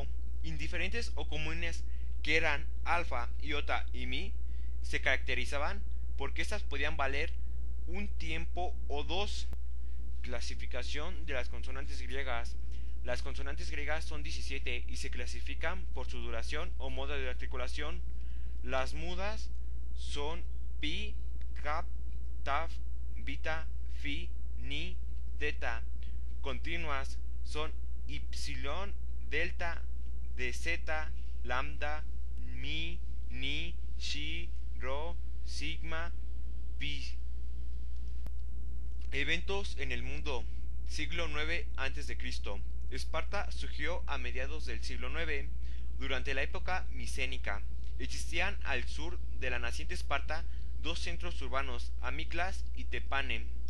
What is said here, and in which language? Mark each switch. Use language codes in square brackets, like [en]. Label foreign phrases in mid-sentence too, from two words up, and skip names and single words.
[es] Indiferentes o comunes, que eran alfa, iota y mi, se caracterizaban porque estas podían valer un tiempo o 2. Clasificación de las consonantes griegas. Las consonantes griegas son 17 y se clasifican por su duración o modo de articulación. Las mudas son pi, cap, taf, bita, fi, ni, teta. Continuas son ypsilon, delta, dzeta, lambda, mi, ni, chi, rho, sigma, pi. Eventos en el mundo. Siglo IX a.C. Esparta surgió a mediados del siglo IX, durante la época micénica. Existían al sur de la naciente Esparta 2 centros urbanos, Amiclas y Tepane.